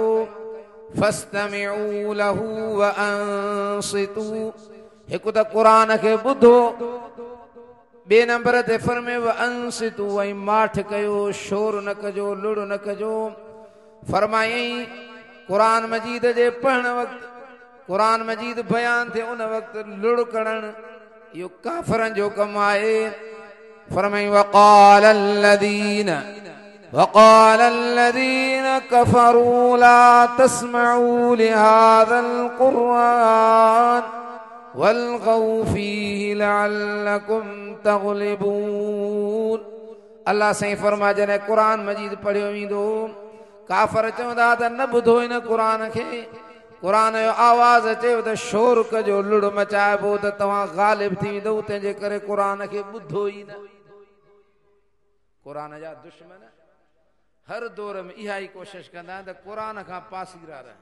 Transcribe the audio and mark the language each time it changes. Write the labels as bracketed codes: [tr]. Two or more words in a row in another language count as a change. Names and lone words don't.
[ar] فاستمعوا له وأنصتوا, [sd] हिकु त कुरान खे ॿुधो, ॿिए नंबर ते फरमे वअंसितू, ऐं माठ कयो, शोर न कजो, लुड़ न कजो। फरमायई कुरान मजीद जे पढ़ण वक़्तु, कुरान मजीद बयान थे उन वक़्तु लुड़ करण इहो काफ़रनि जो कमु आहे। [ar] फरमाई वक़ाल الذين كفروا لا تسمعوا لهذا القرآن والغوا فيه لعلكم تغلبون। [sd] अल्लाह साईं फरमा जॾहिं कुरान मजीद पढ़ियो वेंदो काफ़र चवंदा त न ॿुधो हिन कुरान खे, कुरान जो आवाज़ अचेव त शोर कजो, लुड़ मचाइबो त तव्हां ग़ालिब थी वेंदो, तंहिंजे करे कुरान खे ॿुधो ई न। कुरान जा दुश्मन हर दौर में इहा ई कोशिश कंदा आहिनि त कुरान खां पासीरा रहनि।